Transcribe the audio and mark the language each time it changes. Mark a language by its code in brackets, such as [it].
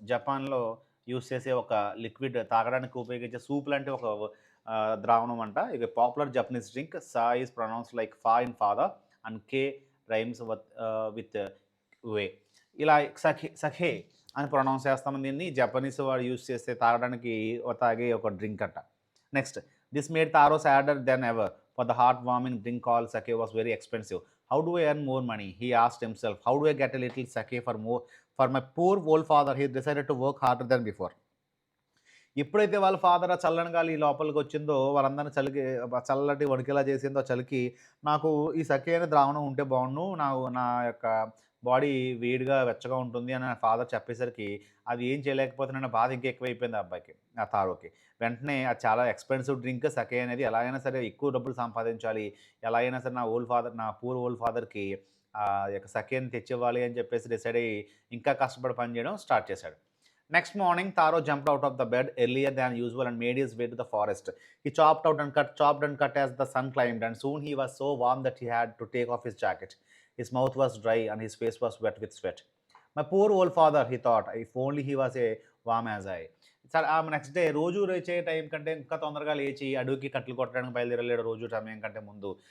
[te] జపాన్లో యూస్ చేసే ఒక లిక్విడ్, తాగడానికి ఉపయోగించే సూప్ లాంటి ఒక ద్రావణం అంట. ఇది popular Japanese drink. [en] Sa is pronounce like fa in father and ke rhymes with way. [te] ఇలా సఖే అని ప్రొనౌన్స్ చేస్తామని దీన్ని. జపనీస్ వాడు యూస్ చేస్తే తాగడానికి తాగే ఒక డ్రింక్ అంట. [en] Next, this made Taro sadder than ever, for the heart-warming drink called sake was very expensive. How do I earn more money? He asked himself. How do I get a little sake for my poor old father? He decided to work harder than before. [te] ఎప్పుడైతే వాళ్ళ father ఆ చల్లని గాలి లోపలికి వచ్చిందో, వాళ్ళందరినీ చల్లటి వణికేలా చేసిందో చలికి, నాకు ఈ సఖి అనే ద్రావణం ఉంటే బాగుండు, నా యొక్క బాడీ వేడిగా వెచ్చగా ఉంటుంది అని నా ఫాదర్ చెప్పేసరికి అది ఏం చేయలేకపోతున్నాను బాధ ఇంకా ఎక్కువైపోయింది ఆ అబ్బాయికి, ఆ తారోకి. వెంటనే అది చాలా ఎక్స్‌పెన్సివ్ డ్రింక్ సకే అనేది ఎలాగైనా సరే ఎక్కువ డబ్బులు సంపాదించాలి. ఎలా అయినా సరే నా పూర్ ఓల్డ్ ఫాదర్‌కి యొక్క సకేని తెచ్చివ్వాలి అని చెప్పేసి డిసైడ్ అయ్యి ఇంకా కష్టపడి పని చేయడం స్టార్ట్ చేశాడు. [en] Next morning Taro jumped out of the bed earlier than usual and made his way to the forest. He chopped and cut as the sun climbed, and soon he was so warm that he had to take off his jacket. His mouth was dry and his face was wet with sweat. My poor old father, he thought, if only he was a warm as I. [te] సరే next day రోజు లేచే time కంటే ఇంకా తొందరగా లేచి అడవికి కట్టెలు కొట్టడానికి బయలుదేరలేడు రోజు సమయం కంటే ముందు.